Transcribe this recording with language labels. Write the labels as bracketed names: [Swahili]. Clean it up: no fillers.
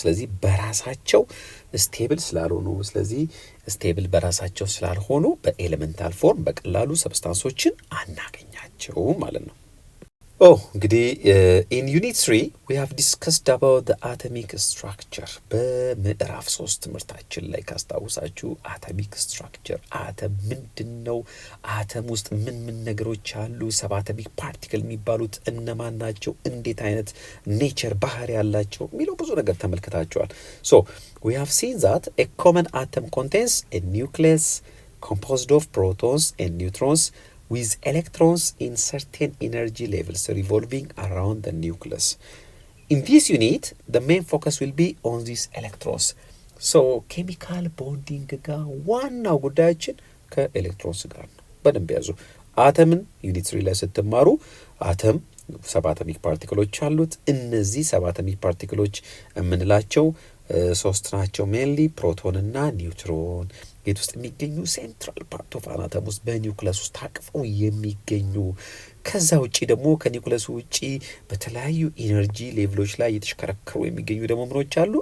[Amharic] ስለዚህ በራሳቸው ስቴብል ስላልሆኑ፣ ስለዚህ ስቴብል በራሳቸው ስላልሆኑ በኤሌመንታል ፎርም በቀላሉ ሰብስታንሶችን አናገኛቸውም ማለት ነው። እንግዲህ ኢን ዩኒት 3 [English] we have discussed about the atomic structure። [Amharic] በምዕራፍ 3 ትምህርታችን ላይ ካስታውሳችሁ አቶሚክ ስትራክቸር አተም ምንድን ነው? አተም ውስጥ ምን ነገሮች አሉ? ሰብ አቶሚክ ፓርቲክል የሚባሉት እነማን ናቸው? እንዴት አይነት ኔቸር ባህሪ ያላቸው የሚለው ብዙ ነገር ተመልክታችኋል። [English] so we have seen that a common atom contains a nucleus composed of protons and neutrons with electrons in certain energy levels revolving around the nucleus. In this unit, the main focus will be on these electrons. So, chemical bonding [Amharic] ጋር ዋናው ጉዳያችን ከኤሌክትሮንስ ጋር ነው። በደንብ ያዙ። አተምን ዩኒት 3 ላይ ስትማሩ አተም ሰብ አቶሚክ ፓርቲክሎች አሉት። እነዚህ ሰብ አቶሚክ ፓርቲክሎች የምንላቸው ሶስት ናቸው። ሜንሊ ፕሮቶን እና ኒውትሮን ቤት ውስጥ የሚገኙ ሴንትራል ፓርት ኦፍ አናተም ውስጥ በኒውክለስ ውስጥ ታቅፈው የሚገኙ። ከዛ ውጪ ደግሞ ከኒውክለሱ ውጪ በተለያዩ ኢነርጂ ሌቭሎች ላይ እየተሽከረከሩ የሚገኙ ደግሞ ምኖች አሉ?